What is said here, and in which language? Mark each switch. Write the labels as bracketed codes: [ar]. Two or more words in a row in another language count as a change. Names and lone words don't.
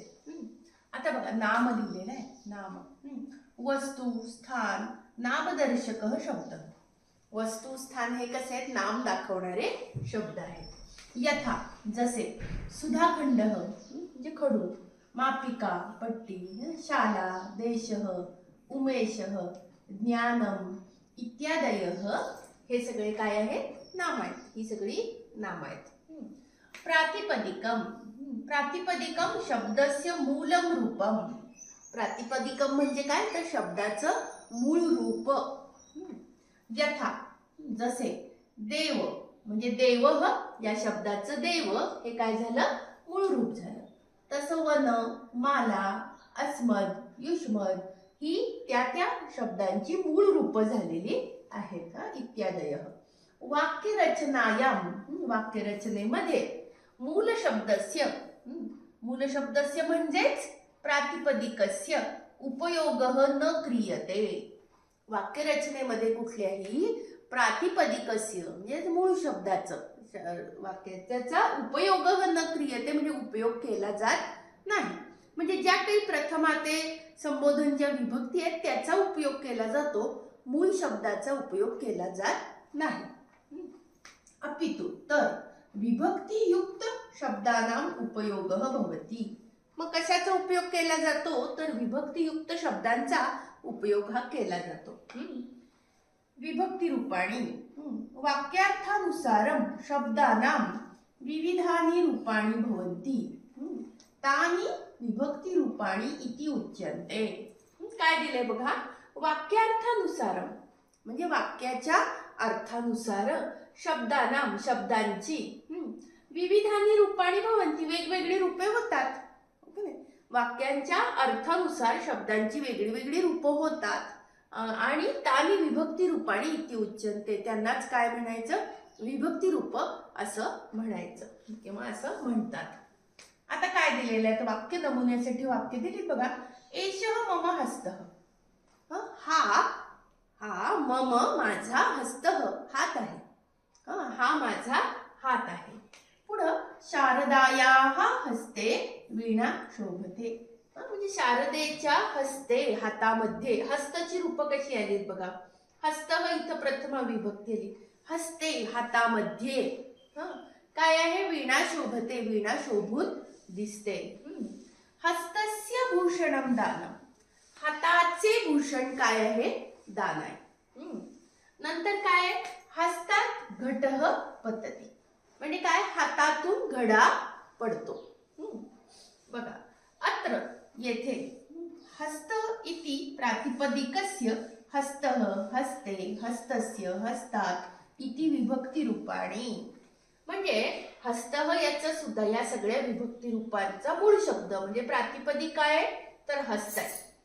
[mr] आता बघा नाम लिहिलेलं आहे. नाम वस्तू स्थान नामदर्शक शब्द. वस्तू स्थान हे कसे आहेत, नाम दाखवणारे शब्द आहेत. यथा जसे सुधाखंड म्हणजे खडू, मापिका पट्टी, [sa] शाला देशः उमेशः ज्ञानम इत्यादय [mr] हे सगळे काय आहेत, नाम आहेत. ही सगळी नाम आहेत. [sa] प्रातिपदिकम प्रातिपदिकम शब्दस्य मूलम रूपम. [mr] प्रातिपदिकम म्हणजे काय, तर शब्दाचं मूळ रूप. यथा जसे देव म्हणजे देवः या शब्दाचं देव हे काय झालं, मूळ रूप झालं. तसं वन माला अस्मद युष्मद ही त्या त्या शब्दांची मूळ रूप झालेली आहेत. [sa] इत्यादय. वाक्यरचनायाम वाक्यरचनेमध्ये मूल शब्दस्य म्हणजेच प्रातिपदिकस्य उपयोगः न क्रियते. [mr] वाक्यरचनेमध्ये कुठल्याही प्रातिपदिकस्य म्हणजे मूळ शब्दाचं वाक्याचा [sa] उपयोगः न क्रियते [mr] म्हणजे उपयोग केला जात नाही. म्हणजे ज्या काही प्रथमा ते संबोधन ज्या विभक्ती आहेत त्याचा उपयोग केला जातो, मूळ शब्दाचा उपयोग केला जात नाही. [sa] अपितु तर विभक्तियुक्त शब्दानाम उपयोगः भवति. [mr] मग कशाचा उपयोग केला जातो, तर विभक्तियुक्त शब्दांचा उपयोग हा केला जातो. [sa] विभक्ती रूपाणी वाक्यार्थानुसारम शब्दानाम विविधानि रूपाणि भवन्ति तानि विभक्ती रूपाणी इति उच्यन्ते. [mr] काय दिले बघा, वाक्यार्थानुसारम म्हणजे वाक्याच्या अर्थानुसार शब्दानाम शब्दांची [sa] विविधानी रूपाणी भवन्ति [mr] वेगवेगळी रूपे होतात. वाक्यांच्या अर्थानुसार शब्दांची वेगळी वेगळी रूपं होतात आणि [sa] तानी विभक्ती रूपाणी इति उच्यन्ते. [mr] त्यांनाच काय म्हणायचं, विभक्ती रूप असं म्हणायचं किंवा असं म्हणतात. आता काय दिलेलं आहे, तर वाक्य नमुन्यासाठी वाक्य दिली बघा. [sa] एषः मम हस्तः. हा मम माझा हस्तः [mr] हात आहे. हा माझा हात आहे. [sa] पुढं शारदायाः हस्ते वीणा शोभते. [mr] म्हणजे शारदेच्या हस्ते हातामध्ये हस्तची रूप कशी आलीत बघा. हस्तः इथं प्रथमा विभक्ती आली. हस्ते हातामध्ये काय आहे, [sa] वीणा शोभते [mr] वीणा शोभून दिसते. [sa] हस्तस्य भूषणम दानम [mr] हाताचे भूषण काय आहे, दान आहे. नंतर काय, [sa] हस्तात घटः पतति [mr] म्हणजे काय, हातातून घडा पडतो. [sa] बघा अत्र येथे हस्त इति प्रातिपदिकस्य हस्तः हस्ते हस्तस्य हस्तात इति विभक्ती रूपाणी. [mr] म्हणजे हस्तः याचं सुद्धा या सगळ्या विभक्ती रूपांचा मूळ शब्द म्हणजे प्रातिपदिक काय, तर हस्त आहे.